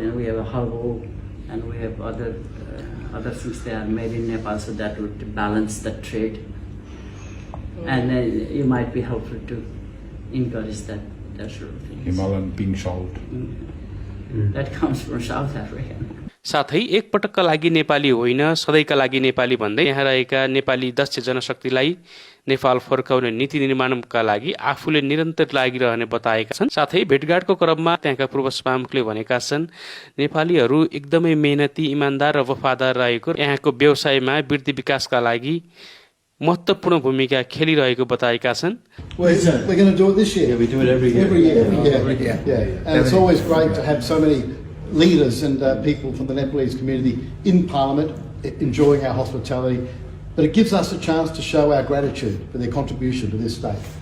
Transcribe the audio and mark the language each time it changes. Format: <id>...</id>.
<en>You know, we have a herbal and we have other things that are made in Nepal, so that would balance the trade. And it might be helpful to encourage that sort of thing. Himalayan pink salt. That comes from South Africa.</en> <ne>साथै एक पटकका लागि नेपाली होइन सधैँका लागि नेपाली भन्दै यहाँ रहेका नेपाली दक्ष जनशक्तिलाई नेपाल फर्काउने नीति निर्माणका लागि आफूले निरन्तर लागिरहने बताएका छन्। साथै भेटघाटको क्रममा त्यहाँका पूर्व सभामुखले भनेका छन् नेपालीहरू एकदमै मेहनती, इमानदार र वफादार रहेको यहाँको व्यवसायमा वृद्धि विकासका लागि महत्त्वपूर्ण भूमिका खेलिरहेको बताएका छन्।</ne> <en>We're going to do it this year. Yeah, we do it every year. And it's always great to have so many leaders and people from the Nepalese community in Parliament enjoying our hospitality. But it gives us a chance to show our gratitude for their contribution to this state.</en>